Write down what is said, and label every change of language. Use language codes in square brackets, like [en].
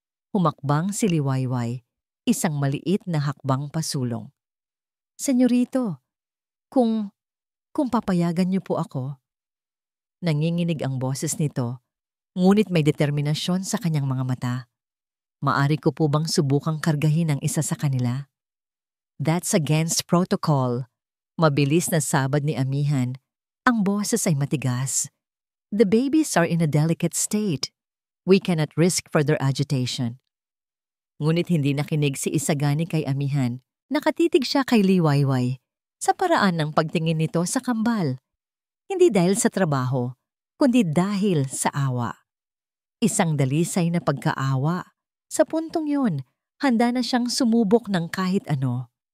[tl] Humakbang si Liwayway, isang maliit na hakbang pasulong. Senyorito, kung papayagan niyo po ako. Nanginginig ang boses nito, ngunit may determinasyon sa kanyang mga mata. Maari ko po bang subukang kargahin ang isa sa kanila? [en] That's against protocol. [tl] Mabilis na sabad ni Amihan. Ang boses ay matigas. [en] The babies are in a delicate state. We cannot risk further agitation. [tl] Ngunit hindi nakinig si Isagani kay Amihan. Nakatitig siya kay Liwayway sa paraan ng pagtingin nito sa kambal. Hindi dahil sa trabaho, kundi dahil sa awa. Isang dalisay na pagkaawa. Sa puntong yon, handa na siyang sumubok ng kahit ano.